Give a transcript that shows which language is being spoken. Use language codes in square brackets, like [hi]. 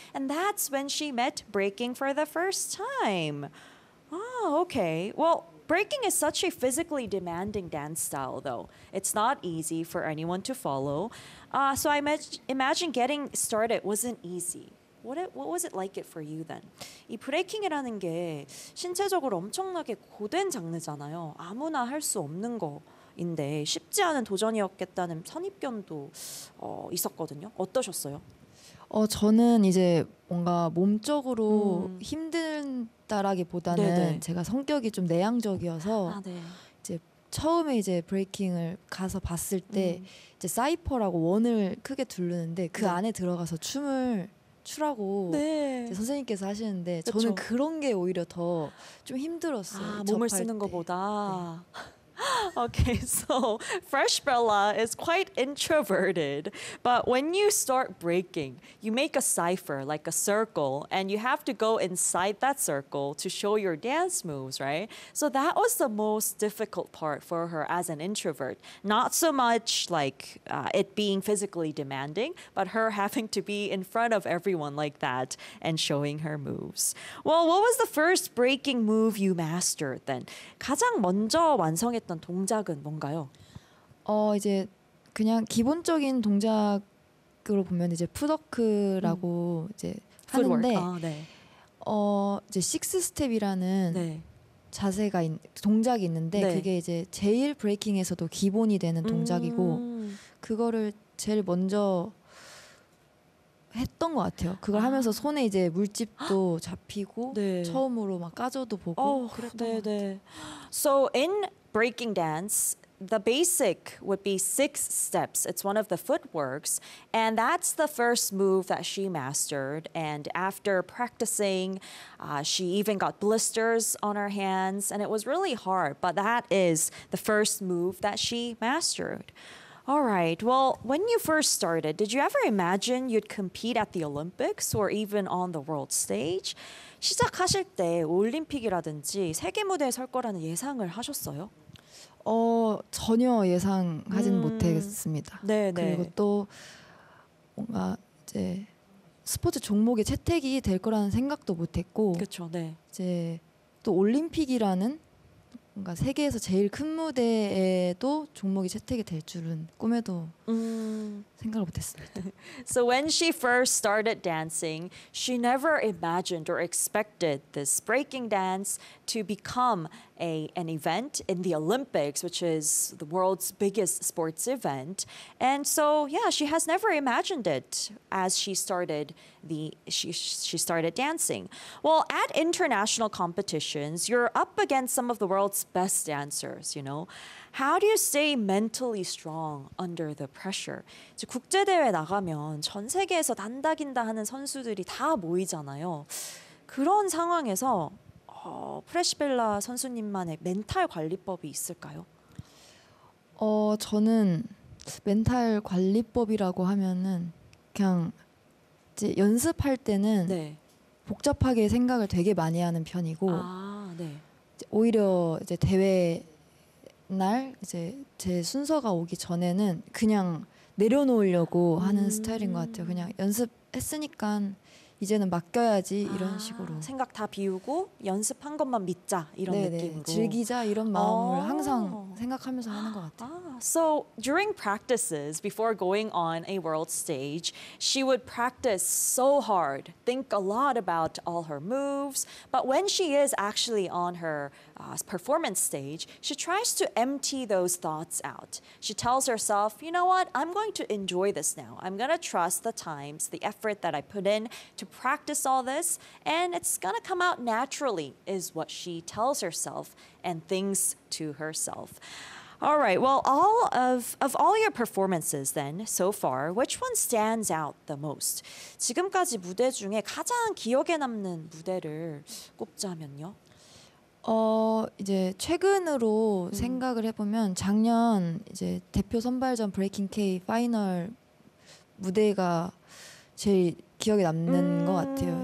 [en] And that's when she met breaking for the first time. Oh, okay. Well, breaking is such a physically demanding dance style, though. It's not easy for anyone to follow. So I imagine getting started wasn't easy. What was it like it for you then? [ko] 이 브레이킹이라는 게 신체적으로 엄청나게 고된 장르잖아요. 아무나 할 수 없는 거인데 쉽지 않은 도전이었겠다는 선입견도 있었거든요. 어떠셨어요? 저는 이제 뭔가 몸적으로 힘든다라기보다는 네네. 제가 성격이 좀 내향적이어서 아, 네. 이제 처음에 이제 브레이킹을 가서 봤을 때 이제 사이퍼라고 원을 크게 두르는데 그 네. 안에 들어가서 춤을 추라고 네. 이제 선생님께서 하시는데 그쵸. 저는 그런 게 오히려 더 좀 힘들었어요. 아, 몸을 쓰는 것보다. 네. [en] Okay, so Fresh Bella is quite introverted, but when you start breaking, you make a cipher, like a circle, and you have to go inside that circle to show your dance moves, right? So that was the most difficult part for her as an introvert. Not so much like it being physically demanding, but her having to be in front of everyone like that and showing her moves. Well, what was the first breaking move you mastered then? [ko] 가장 먼저 완성했던 동작은 뭔가요? 이제 그냥 기본적인 동작으로 보면 이제 풋워크라고 이제 하는데 아, 네. 이제 식스 스텝이라는 네. 자세가 동작이 있는데 네. 그게 이제 제일 브레이킹에서도 기본이 되는 동작이고 그거를 제일 먼저 했던 것 같아요. 그걸 하면서 손에 이제 물집도 잡히고 네. 처음으로 막 까져도 보고 그랬던 네, 것 같아요. 네. [en] So in breaking dance, the basic would be six steps. It's one of the footworks, and that's the first move that she mastered. And after practicing, she even got blisters on her hands, and it was really hard, but that is the first move that she mastered. All right. Well, when you first started, did you ever imagine you'd compete at the Olympics or even on the world stage? [ko] 시작하실 때 올림픽이라든지 세계 무대에 설 거라는 예상을 하셨어요? 전혀 예상하진 못했습니다. 네네. 그리고 또 뭔가 이제 스포츠 종목의 채택이 될 거라는 생각도 못했고, 그렇죠. 네. 이제 또 올림픽이라는 뭔가 세계에서 제일 큰 무대에도 종목이 채택이 될 줄은 꿈에도 생각을 못했습니다. [en] So when she first started dancing, she never imagined or expected this breaking dance to become an event in the Olympics, which is the world's biggest sports event. And so, yeah, she has never imagined it as she started dancing. Well, at international competitions, you're up against some of the world's best dancers, you know. How do you stay mentally strong under the pressure? [ko] 이제 국제대회 나가면 전 세계에서 난다긴다 하는 선수들이 다 모이잖아요. 그런 상황에서 프레시벨라 선수님만의 멘탈 관리법이 있을까요? 저는 멘탈 관리법이라고 하면은 그냥 이제 연습할 때는 네. 복잡하게 생각을 되게 많이 하는 편이고 네. 오히려 이제 대회 날 이제 제 순서가 오기 전에는 그냥 내려놓으려고 하는 스타일인 것 같아요. 그냥 연습했으니까 이제는 맡겨야지 이런 식으로 생각 다 비우고 연습한 것만 믿자 이런 네네, 느낌으로 즐기자 이런 마음을 항상 생각하면서 하는 것 같아요. [en] So during practices before going on a world stage, she would practice so hard, think a lot about all her moves. But when she is actually on her performance stage, she tries to empty those thoughts out. She tells herself, you know what, I'm going to enjoy this now. I'm going to trust the times, the effort that I put in to practice all this, and it's going to come out naturally, is what she tells herself and thinks to herself. All right, well, all of all your performances then, so far, which one stands out the most? [ko] 지금까지 무대 중에 가장 기억에 남는 무대를 꼽자면요? 이제 최근으로 생각을 해보면 작년 이제 대표 선발전 브레이킹 K 파이널 무대가 제일 기억에 남는 것 같아요.